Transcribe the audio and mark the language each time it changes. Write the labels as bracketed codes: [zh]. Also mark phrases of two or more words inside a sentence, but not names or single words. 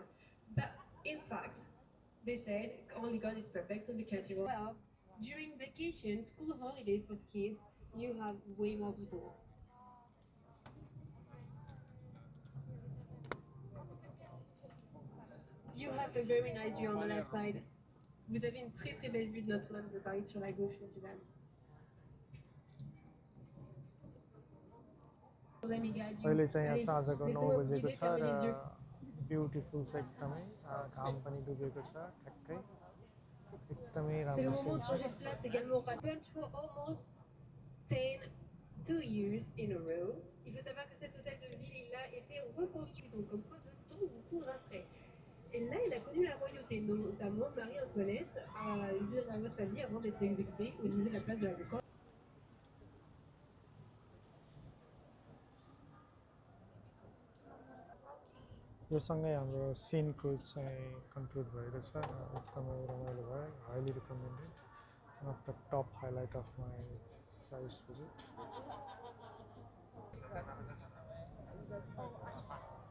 [en] But in fact, they said only God is perfect, so they catch it well. During vacation, school holidays for kids, you have way more people. You have a very nice view on the left side. [fr] Vous avez une très très belle vue de Notre-Dame de Paris sur la gauche, monsieur dame. [en] Let me guide you. [ne] अहिले चाहिँ यहाँ [fr] Allez, [ne] साँझको 9 [fr] laissez-moi vous [ne] बजेको [fr] guider, [ne] छ [fr] fermez [ne] र [fr] les yeux. [ne] ब्युटिफुल छ एकदमै घाम पनि डुबेको छ ठ्याक्कै एकदमै [fr] C'est le [ne] राम्रो [fr] moment [ne] सिन [fr] de [ne] छ [fr] changer de place également. [en] Open for almost 2 years in a row. [fr] Il faut savoir que cet hôtel de ville, il a été reconstruit. Donc, comme quoi le temps vous court après. Et là, il a connu la royauté, notamment Marie-Antoinette a dû avoir sa vie avant d'être exécutée au niveau de la place de la Concorde. [ne] यो सँगै हाम्रो सिन क्रुज चाहिँ कन्क्लुड भएको छ एकदमै रमाइलो भयो [en] highly recommended one of the top highlight of my price budget